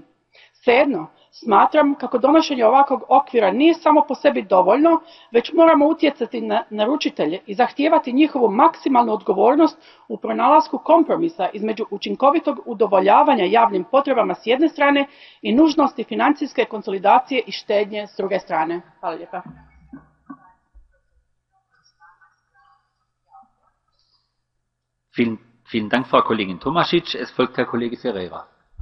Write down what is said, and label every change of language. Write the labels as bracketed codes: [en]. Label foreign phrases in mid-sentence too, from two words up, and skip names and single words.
[hr] Svejedno, smatram kako donošenje ovakvog okvira nije samo po sebi dovoljno, već moramo utjecati na naručitelje i zahtijevati njihovu maksimalnu odgovornost u pronalasku kompromisa između učinkovitog udovoljavanja javnim potrebama s jedne strane i nužnosti financijske konsolidacije i štednje s druge strane. Hvala lijepa. [de] Vielen Dank, Frau Kollegin Tomašić. Es folgt Herr Kollege Ferreira.